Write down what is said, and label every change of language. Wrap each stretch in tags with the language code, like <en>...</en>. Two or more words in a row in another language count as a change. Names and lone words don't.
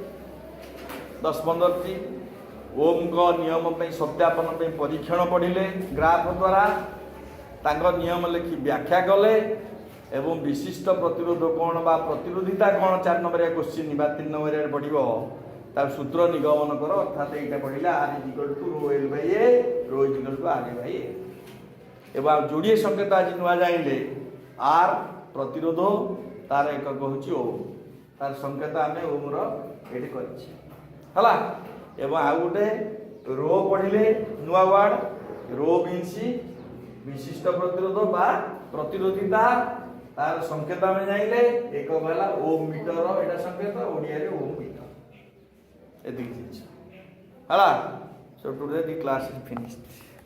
<or>10-15ଟି ଓମଙ୍କ ନିୟମ ପାଇଁ ସତ୍ୟାପନ ପାଇଁ ପରୀକ୍ଷଣ ପଢ଼ିଲେ ଗ୍ରାଫ ଦ୍ୱାରା ତାଙ୍କ ନିୟମ ଲେଖି ବ୍ୟାଖ୍ୟା କଲେ ଏବଂ ବିଶିଷ୍ଟ ପ୍ରତିରୋଧ କ'ଣ ବା ପ୍ରତିରୋଧିତା କ'ଣ 4 ନମ୍ବରିଆ କୋଶ୍ଚିନ୍ ବା 3 ନମ୍ବରିଆରେ ପଡ଼ିବ ତାର ସୂତ୍ର ନିଗମନ କର ଅର୍ଥାତ୍ ଏଇଟା ପଢ଼ିଲେ R = ρl/a ρ = r/a ଏବଂ ଯୋଡ଼ିଏ ସଂକେତ ଆଜି ନୂଆ ଜାଣିଲେ R ପ୍ରତିରୋଧ ତାର ଏକକ ହେଉଛି ଓମ୍ ତାର ସଂକେତ ଆମେ ଓମ୍ର ଏଠି କରିଛେ ହେଲା ଏବଂ ଆଉ ଗୋଟେ ରୋ ପଢ଼ିଲେ ନୂଆ</or> <en>word rho means</en> <or>ବିଶିଷ୍ଟ ପ୍ରତିରୋଧ ବା ପ୍ରତିରୋଧିତା ତାର ସଂକେତ ଆମେ ଜାଣିଲେ ଏକକ ହେଲା</or> <en>ohm meter</en> <or>ଏଇଟା ସଂକେତ ଓଡ଼ିଆରେ</or> <en>ohm meter</en> <or>ଏତିକି ଜିନିଷ ହେଲା।</or> <en>So today the class is finished.</en>